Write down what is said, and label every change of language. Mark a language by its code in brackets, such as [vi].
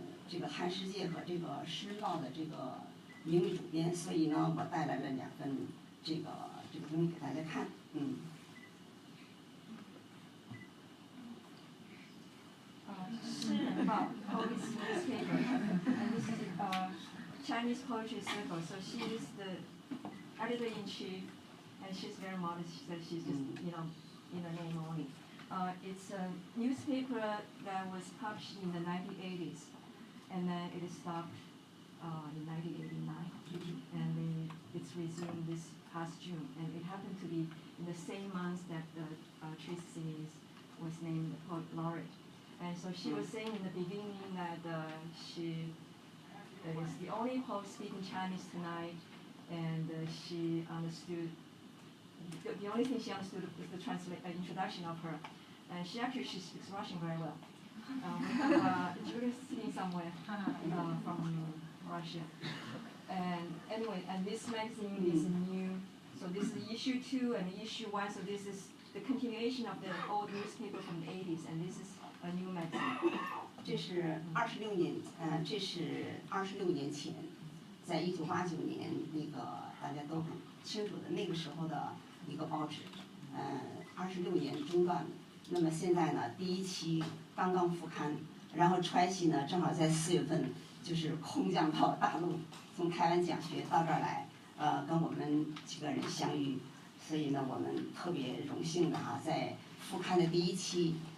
[zh] 这个汉世界和这个诗日报的这个名誉主编，所以呢，我带来了2份这个东西给大家看，诗日报 [en] Poets Newspaper, and this is Chinese poetry circle, so she's the editor-in-chief, and she's very modest. She said she's just, in the name only. It's a newspaper that was published in the 1980s, and then it stopped in 1989, and it's resumed this past June, and it happened to be in the same month that Tracy was named poet laureate. And so she was saying in the beginning that she is the only poet speaking Chinese tonight, and she understood, the only thing she understood was the introduction of her. And she speaks Russian very well. We have Julia sitting somewhere from Russia. And anyway, and this magazine is new. So this is issue 2 and issue 1. So this is the continuation of the old newspaper from the 80s, and this is a new magazine. [zh] 这是26年，这是26年前，在1989年那个大家都很清楚的那个时候的一个报纸，26年中断的。那么现在呢，第1期刚刚复刊，然后Tracy呢正好在4月份就是空降到大陆，从台湾讲学到这儿来，跟我们几个人相遇，所以呢我们特别荣幸的在复刊的第1期。